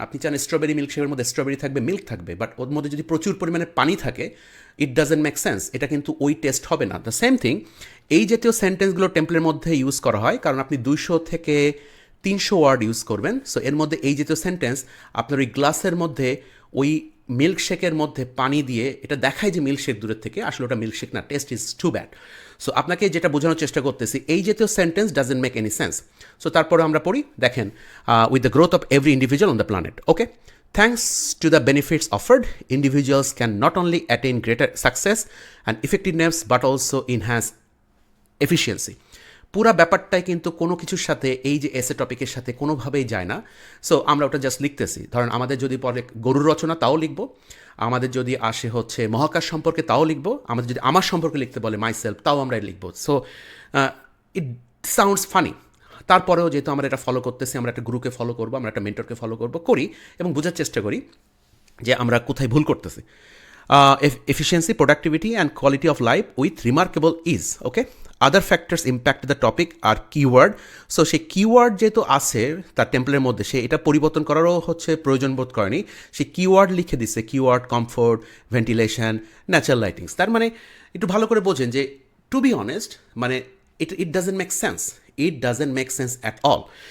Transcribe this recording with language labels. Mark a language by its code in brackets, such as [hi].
[bn] আপনি চান স্ট্রবেরি মিল্কশেকের মধ্যে স্ট্রবেরি থাকবে, মিল্ক থাকবে, বাট ওর মধ্যে যদি প্রচুর পরিমাণে পানি থাকে, [en] it doesn't make sense, [bn] এটা কিন্তু ওই টেস্ট হবে না। [en] the same thing, [bn] এই জাতীয় সেন্টেন্সগুলো টেম্পলের মধ্যে ইউজ করা হয়, কারণ আপনি 200 থেকে 300 ওয়ার্ড ইউজ করবেন। সো এর মধ্যে এই জাতীয় সেন্টেন্স আপনার ওই গ্লাসের মধ্যে ওই মিল্কশেকের মধ্যে পানি দিয়ে এটা দেখায় যে মিল্কশেক দূরের থেকে, আসলে ওটা মিল্কশেক না, [en] Taste is too bad. [bn] So আপনাকে যেটা বোঝানোর চেষ্টা করতেছি, এই জাতীয় sentence [en] Doesn't make any sense. [bn] So তারপরে আমরা পড়ি, দেখেন [en] With the growth of every individual on the planet, okay, thanks to the benefits offered, individuals can not only attain greater success and effectiveness but also enhance efficiency. [bn] পুরা ব্যাপারটাই কিন্তু কোনো কিছুর সাথে, এই যে এসে টপিকের সাথে কোনোভাবেই যায় না। সো আমরা ওটা জাস্ট লিখতেছি। ধরেন আমাদের যদি পরে গরুর রচনা, তাও লিখব। আমাদের যদি আসে হচ্ছে মহাকাশ সম্পর্কে, তাও লিখব। আমাদের যদি আমার সম্পর্কে লিখতে বলে মাইসেলফ, তাও আমরা লিখব। [en] So it sounds funny. [bn] তারপরেও যেহেতু আমরা এটা ফলো করতেছি, আমরা একটা গুরুকে ফলো করবো, আমরা একটা মেন্টরকে ফলো করবো, করি এবং বোঝার চেষ্টা করি যে আমরা কোথায় ভুল করতেছি। [en] efficiency, productivity, and quality of life with remarkable ease. Okay. Other factors impact the topic are keyword. [bn] So সেই কিওয়ার্ড যেহেতু আছে তার টেম্পলের মধ্যে, সে এটা পরিবর্তন করারও হচ্ছে প্রয়োজন বোধ করেনি। সে কিওয়ার্ড লিখে দিচ্ছে, keyword comfort, ventilation, natural lightings. তার মানে একটু ভালো করে বোঝেন যে টু বি অনেস্ট মানে [en] It doesn't make sense, it doesn't make sense at all.